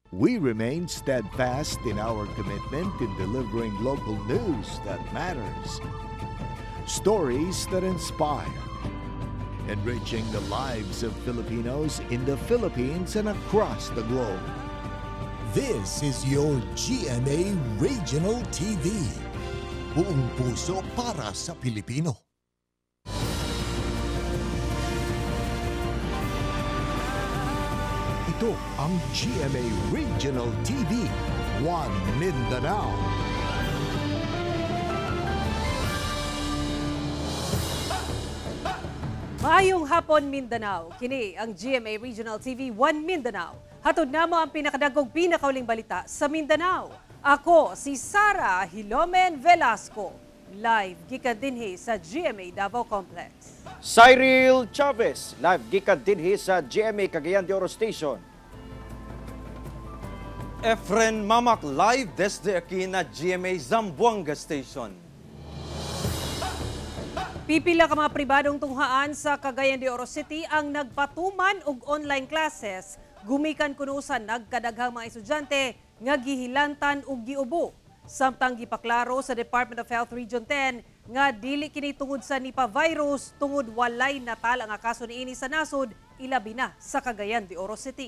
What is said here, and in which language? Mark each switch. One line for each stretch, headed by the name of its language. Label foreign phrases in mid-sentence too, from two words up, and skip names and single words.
English: We remain steadfast in our commitment in delivering local news that matters, stories that inspire, enriching the lives of Filipinos in the Philippines and across the globe. This is your GMA Regional TV.
Filipino: Buong puso para sa Pilipino. Ito ang GMA Regional TV, One Mindanao.
Cebuano: Maayong hapon Mindanao. Kini ang GMA Regional TV, One Mindanao. Hatod namo ang pinakadagkong pinakauling balita sa Mindanao. Ako si Sara Hilomen Velasco. Live gikan dinhi sa GMA Davao Complex. Cyril Chavez, live gikan dinhi sa GMA Cagayan de Oro Station.
Chavacano: Efren Mamak, live desde aquí na GMA Zamboanga Station.
Cebuano: Pipila ka mga pribadong tunghaan sa Cagayan de Oro City ang nagpatuman og
English: online classes.
Cebuano: Gumikan kuno sa nagkadaghang mga estudyante nga gihilantan og giubo. Samtang gipaklaro sa Department of Health Region 10 nga dili kini tungod sa Nipah virus tungod walay natala nga kaso niini sa nasod ilabi na sa Cagayan de Oro City.